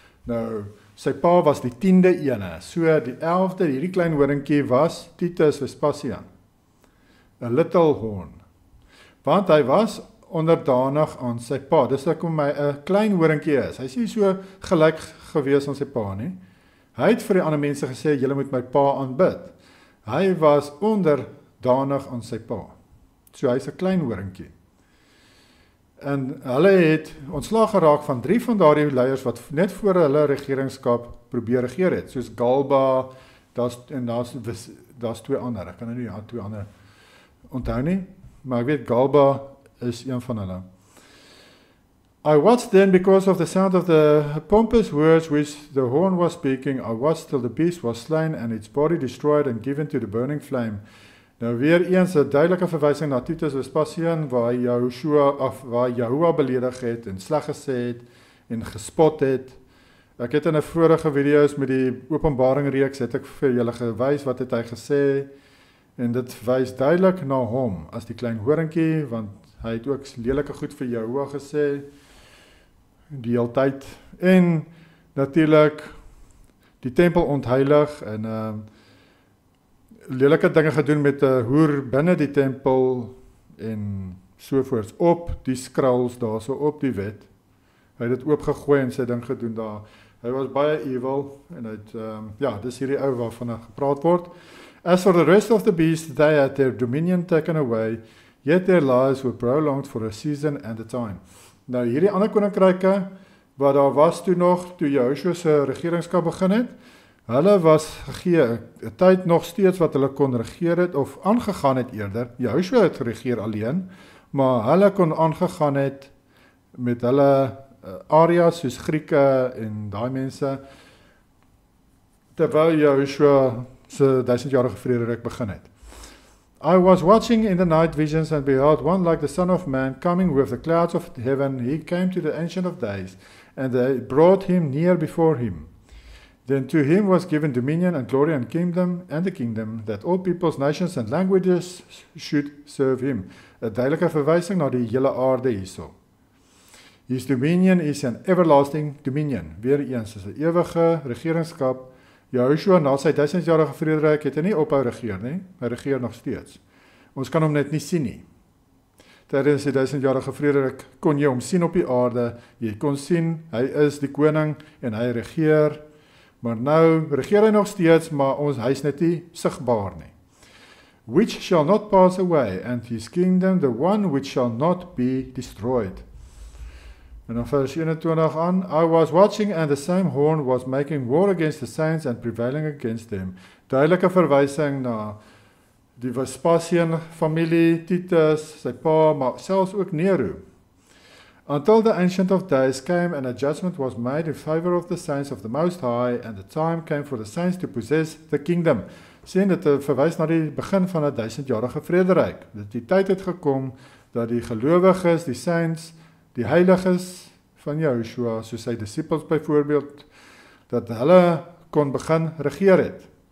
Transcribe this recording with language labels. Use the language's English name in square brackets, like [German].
[Afrikaans] Nou, sy pa was die 10de ene, so die 11de, hierdie klein horingkie was Titus Vespasian, [English] a little horn, [Afrikaans] want hy was onderdanig aan sy pa, dis ek om hy 'n klein horingkie is, hy is nie so gelyk gewees aan sy pa nie, hy het vir die ander mense gesê, julle moet my pa aanbid, hy was onderdanig aan sy pa, so hy is 'n klein horingkie. En hulle het ontslaag geraak van 3 van daardie leiers wat net voor hulle regeringskap probeer regeer het, soos Galba, daar's 2 ander, ek kan nie 2 ander onthou nie, maar ek weet Galba is een van hulle. [English] I watched then because of the sound of the pompous words which the horn was speaking, I watched till the beast was slain and its body destroyed and given to the burning flame. [Afrikaans] Nou weer eens 'n duidelike verwysing na Titus Vespasian waar Jehoshua beledig het en sleg gesê het en gespot het. Ek het in 'n vorige video's met die Openbaring reeks het ek vir julle gewys wat het hy gesê en dit wys duidelik na hom as die klein horingkie want hy het ook lelike goed vir Jehoshua gesê die hele tyd en natuurlik die tempel ontheilig en lelike dinge gedoen met 'n hoer binne die tempel en sovoorts op die scrolls daarso op die wet Hy het dit oopgegooi en sy ding gedoen daar. Hy was baie evil en hy het ja, dis hierdie ou waarvan gepraat word. [English] As for the rest of the beasts, they had their dominion taken away, yet their lives were prolonged for a season and a time. [Afrikaans] Nou hierdie ander koninkryke wat daar was toe nog, toe Jehoshua se regeringskap begin het, hulle was gegee 'n tyd nog steeds wat hulle kon regeer het of aangegaan het eerder. Jehoshua het geregeer alleen, maar hulle kon aangegaan het met hulle areas soos Grieke en daai mense terwyl Jehoshua se 1000-jarige vrederyk begin het. [English] I was watching in the night visions and behold one like the Son of Man coming with the clouds of heaven. He came to the Ancient of Days and they brought him near before him. Then to him was given dominion and glory and kingdom and the kingdom that all peoples, nations and languages should serve him. [Afrikaans] 'n Duidelike verwysing na die hele aarde hierso. [English] His dominion is an everlasting dominion. [Afrikaans] Weereens is 'n ewige regeringskap. Jehoshua na sy 1000-jarige vrederyk het hy nie ophou regeer nie. Hy regeer nog steeds. Ons kan hom net nie sien nie. Tydens die 1000-jarige vrederyk kon jy hom sien op die aarde. Jy kon sien hy is die koning en hy regeer. Maar nou regeer hy nog steeds, maar hy is net nie sigbaar nie. [English] Which shall not pass away, and his kingdom the one which shall not be destroyed. [Afrikaans] En dan vers 21 aan, [English] I was watching and the same horn was making war against the saints and prevailing against them. [Afrikaans] Duidelike verwysing na die Vespasian familie, Titus, sy pa, maar selfs ook Nero. [English] Until the Ancient of Days came and a judgment was made in favor of the saints of the Most High and the time came for the saints to possess the kingdom. [Afrikaans] Sien dit verwys na die begin van 'n 1000-jarige vrederyk. Die tyd het gekom dat die gelowiges, die saints, die heiliges van Jehoshua, soos sy disippels byvoorbeeld, dat hulle kon begin regeer het.